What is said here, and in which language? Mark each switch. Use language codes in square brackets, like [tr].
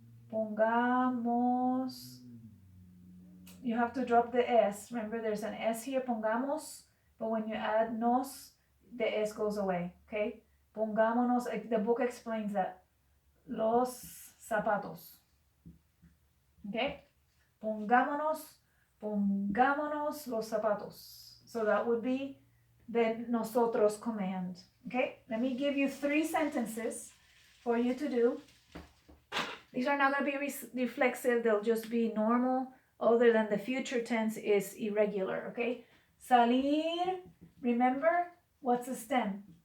[en] Pongamos. You have to drop the S. Remember, there's an S here, pongamos, but when you add nos, the S goes away, okay? Pongámonos, the book explains that. [es] Los zapatos, okay? Pongámonos los zapatos. [en] So that would be the nosotros command, okay? Let me give you 3 sentences for you to do. These are not going to be reflexive, they'll just be normal, other than the future tense is irregular, okay? Salir, remember, what's the stem?